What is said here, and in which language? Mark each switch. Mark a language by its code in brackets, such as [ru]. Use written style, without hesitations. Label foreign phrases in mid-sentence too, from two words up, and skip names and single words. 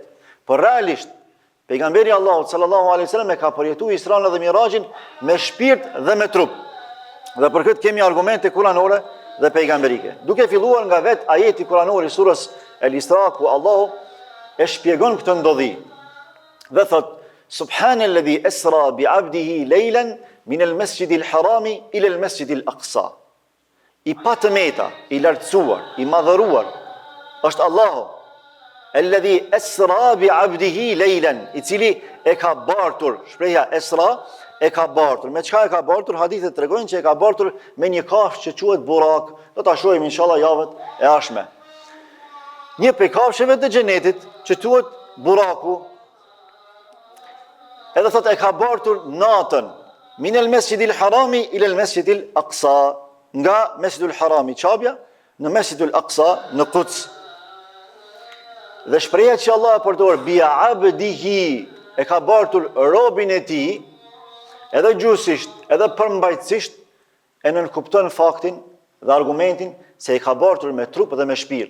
[sq] Por realisht, pejgamberi Allahut [ar] صلى الله عليه وسلم [sq] e ka përjetuar Isra'n dhe Miraxhin me shpirt dhe me trup. Dhe për këtë kemi argumente kuranore dhe pejgamberike. Duke filluar nga vetë ajeti kuranor i surës El-Isra, ku Allahu e shpjegon këtë ndodhi. Dhe thot: [ar] سبحان الذي أسرى بعبده ليلا من المسجد الحرام إلى المسجد الأقصى. [sq] I patëmeta, i lartësuar, i madhëruar është Allahu, [ar] الذي أسرى بعبده ليلا, [sq] i cili e ka bartur, shpreha esra e ka bartur. Me çka e ka bartur? Hadithet tregojnë që e ka bartur me një kafshë që quhet burak. Do ta shohim inshallah javët e ardhshme. Një prej kafshëve të xhenetit që quhet buraku. Edhe thot e ka bartur natën [ar] من المسجد الحرام إلى المسجد الأقصى, [sq] nga Mesjidul Harami Qabja në Mesjidul Aqsa në Quds. Dhe shpreha që Allah e përdor [ar] بعبده, [sq] e ka bartur robin e tij, edhe gjusisht, edhe përmbajtësisht, e nënkupton faktin dhe argumentin se e ka bartur me trup dhe me shpirt.